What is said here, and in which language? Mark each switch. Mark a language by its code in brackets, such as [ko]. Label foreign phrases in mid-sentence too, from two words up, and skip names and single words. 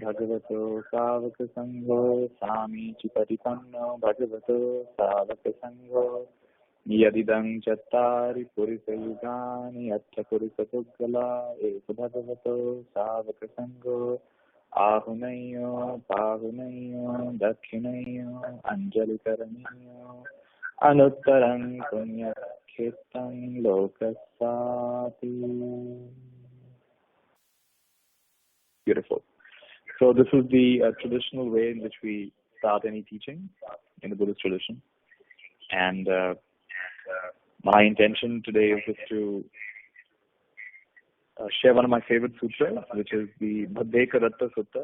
[pi] Bhagavato Savaka Sangho, Sami Chipatipanno Bhagavato Savaka Sangho, Yadidang Chattari Purisa Yugani Atta Purisa Puggala Eka Bhagavato Savaka Sangho, Ahunayo, Pahunayo, Dakshinayo, Anjali Karaniyo, Anuttarang Punya Khetang Lokasati. [en] Beautiful. So this is the traditional way in which we start any teaching in the Buddhist tradition. And my intention today is just to share one of my favorite sutras, which is the Bhaddekaratta Sutta.